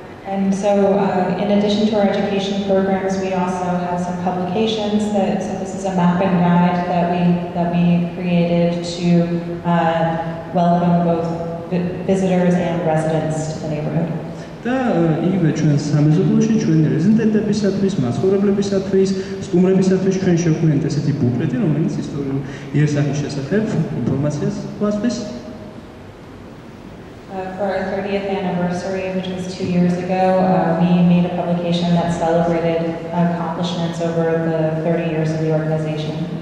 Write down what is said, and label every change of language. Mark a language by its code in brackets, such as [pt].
[en] And so, in addition to our education programs, we also have some publications. So this is a mapping guide that we created to welcome both visitors and residents to the neighborhood. [ka] და იგივე ჩვენ სამეზობლოში ჩვენი რეზიდენტებისათვის, მაცხოვრებლებისათვის, სტუმრებისათვის ჩვენ შევქმნით ესეთი ბუკლეტი, რომელიც ისტორიულ იერსახის შესახებ ინფორმაციას გვასწრის. [en] For our 30th anniversary, which was 2 years ago, we made a publication that celebrated accomplishments over the 30 years of the organization.